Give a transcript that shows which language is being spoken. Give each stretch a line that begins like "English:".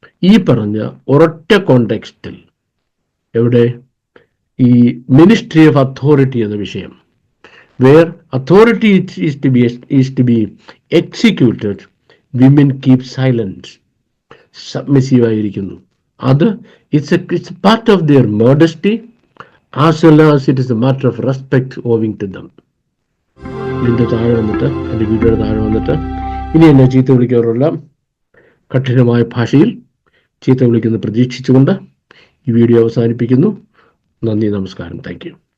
Malayalam: ഈ പറഞ്ഞ ഒരൊറ്റ കോണ്ടെക്സ്റ്റിൽ എവിടെ ഈ മിനിസ്ട്രി ഓഫ് അതോറിറ്റി എന്ന വിഷയം,
English: where authority is to be executed, women keep silent,
Malayalam: submissive ആയിരിക്കുന്നു.
English: അത് it's a part of their modesty as well as it is a matter of respect owing to them.
Malayalam: ഇതിൻ്റെ താഴെ വന്നിട്ട്, എൻ്റെ വീഡിയോയുടെ താഴെ വന്നിട്ട് ഇനി എന്നെ ചീത്ത വിളിക്കാറുള്ള കഠിനമായ ഭാഷയിൽ ചീത്ത വിളിക്കുന്നത് പ്രതീക്ഷിച്ചുകൊണ്ട് ഈ വീഡിയോ അവസാനിപ്പിക്കുന്നു. നന്ദി, നമസ്കാരം, താങ്ക് യു.